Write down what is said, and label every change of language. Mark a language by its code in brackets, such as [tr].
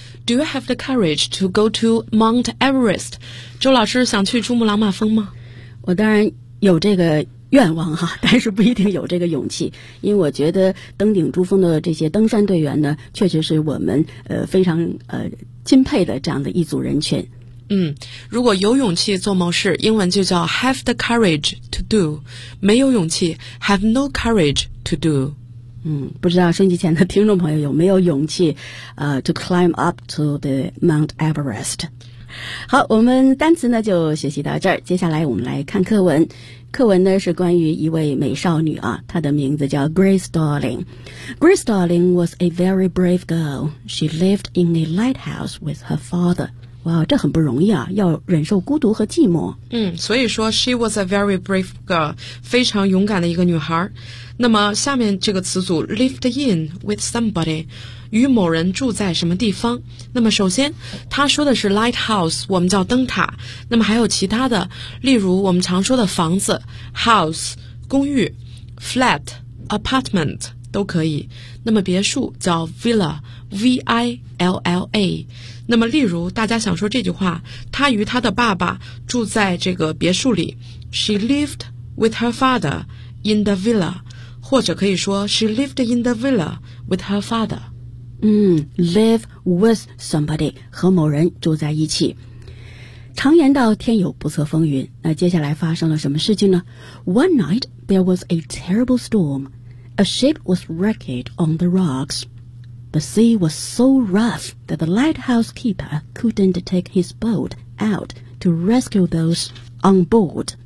[en] Do you have the courage to go to Mount Everest? [zh] 周老师想去珠穆朗玛峰吗？我当然有这个愿望哈，但是不一定有这个勇气，因为我觉得登顶珠峰的这些登山队员呢，确实是我们非常钦佩的这样的一组人群。如果有勇气做某事，英文就叫 [en] have the courage to do， [zh] 没有勇气 [en] have no courage to do。 [zh] 不知道收音机前的听众朋友有没有勇气 [en] to climb up to the Mount Everest。 [zh] 好，我们单词呢就学习到这儿，接下来我们来看课文。课文呢是关于一位美少女啊，她的名字叫 Grace Darling。 [en] Grace Darling was a very brave girl. She lived in a lighthouse with her father。 [zh] 哇，这很不容易啊，要忍受孤独和寂寞。所以说 [en] she was a very brave girl， [zh] 非常勇敢的一个女孩。那么下面这个词组 [en] lived in with somebody， [zh] 与某人住在什么地方。那么首先他说的是 lighthouse， 我们叫灯塔。那么还有其他的，例如我们常说的房子 house， 公寓 flat， apartment 都可以。那么别墅叫 villa， V-I-L-L-A。那么例如大家想说这句话，她与她的爸爸住在这个别墅里， [en] She lived with her father in the villa， [zh] 或者可以说 [en] She lived in the villa with her father。 Live with somebody， [zh] 和某人住在一起。常言道天有不测风云，那接下来发生了什么事情呢？ [en] One night there was a terrible storm. A ship was wrecked on the rocksThe sea was so rough that the lighthouse keeper couldn't take his boat out to rescue those on board.